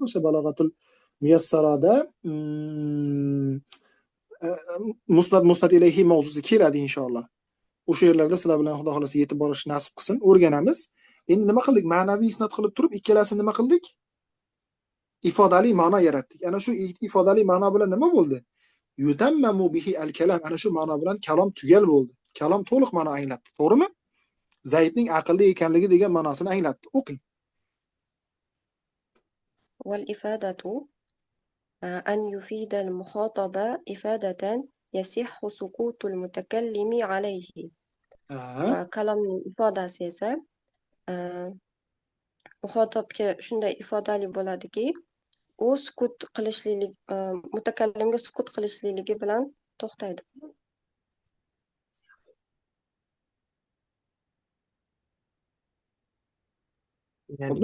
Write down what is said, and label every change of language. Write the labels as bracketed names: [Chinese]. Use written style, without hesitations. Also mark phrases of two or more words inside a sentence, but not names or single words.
[Uzbek] O'sha balog'atul muyassarada musnad ilayhi mavzusi keladi inshaalloh. O'sha yerlarda sizlar bilan Xudo xolasa yetib borish nasib qilsin, o'rganamiz. Endi nima qildik? Ma'naviy isnot qilib turib, ikkalasini nima qildik? Ifodali ma'no yaratdik. Ana shu ifodali ma'no bilan nima bo'ldi? [Arabic] يتمم به الكلام. [Uzbek] Ana shu ma'no bilan kalom tugal bo'ldi. Kalom to'liq ma'no anglatdi. To'g'rimi? Zaydning aqlli ekanligi degan ma'nosini anglatdi. O'qing. [Arabic] والإفادة أن يفيد المخاطب إفادة يصح سكوت المتكلم عليه. [Uzbek] Kalomning ifodasi esa muxotobga shunday ifodali bo'ladiki, u sukut qilishlilik mutakallimga sukut qilishligi bilan to'xtaydi. Yani